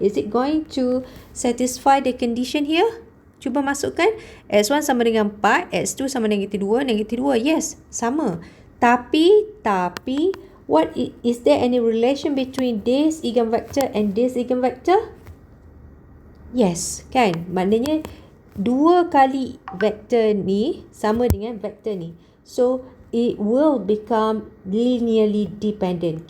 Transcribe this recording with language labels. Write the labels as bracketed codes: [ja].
[en] Is it going to satisfy the condition here? Cuba masukkan. [ms] x1 sama dengan 4, x2 sama dengan negative 2, negative 2. Yes, sama. [en] Tapi, what is there any relation between this eigenvector and this eigenvector? Yes, kan? [ms] Maknanya 2 kali vektor ni sama dengan vektor ni. [en] So, it will become linearly dependent.